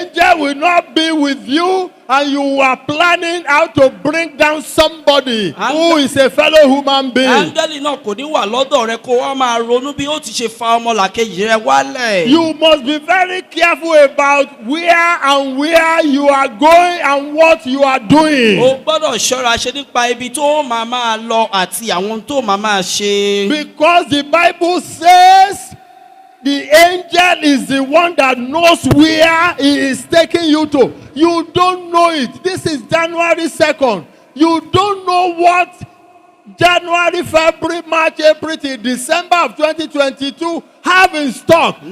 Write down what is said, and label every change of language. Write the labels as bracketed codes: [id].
[en] angel will not be with you and you are planning how to bring down somebody who is a fellow human being. [yo] áńgẹ́lì náà kò ní wà lọ́dọ̀ rẹ kó wá máa ronú bí ó ti ṣe fa ọmọlàkejì rẹ wálẹ̀. [en] You must be very careful about where you are going and what you are doing. [yo] o gbọ́dọ̀ ṣọ́ra ṣe nípa ibi tó máa lọ àti àwọn tó máa ṣe. [en] Because the Bible says the angel is the one that knows where he is taking you to. You don't know it. This is January 2nd. You don't know what January, February, March, April till December of 2022 have in stock.